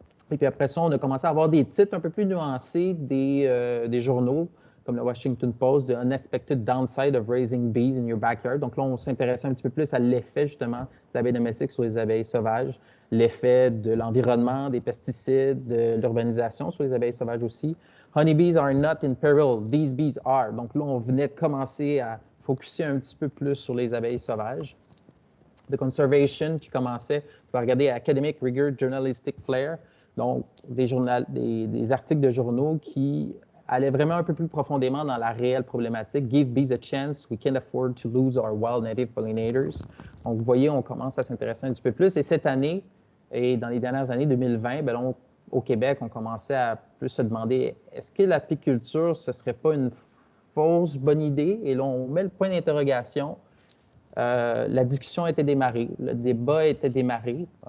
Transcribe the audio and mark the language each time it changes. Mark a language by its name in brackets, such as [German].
[French] Et puis après ça, on a commencé à avoir des titres un peu plus nuancés des journaux, comme le Washington Post, [English] The Unexpected Downside of Raising Bees in Your Backyard. [French] Donc là, on s'intéressait un petit peu plus à l'effet, justement, de l'abeille domestique sur les abeilles sauvages, l'effet de l'environnement, des pesticides, de l'urbanisation sur les abeilles sauvages aussi. [English] Honeybees are not in peril, these bees are. [French] Donc là, on venait de commencer à focusser un petit peu plus sur les abeilles sauvages. The Conservation qui commençait, tu vas regarder [English] Academic Rigor Journalistic Flair, [French] donc des articles de journaux qui allaient vraiment un peu plus profondément dans la réelle problématique. [English] Give bees a chance, we can't afford to lose our wild native pollinators. [French] Donc, vous voyez, on commence à s'intéresser un petit peu plus. Et cette année, et dans les dernières années 2020, bien, là, au Québec, on commençait à plus se demander, est-ce que l'apiculture, ce ne serait pas une fausse bonne idée? Et là, on met le point d'interrogation. La discussion a été démarrée, le débat a été démarré.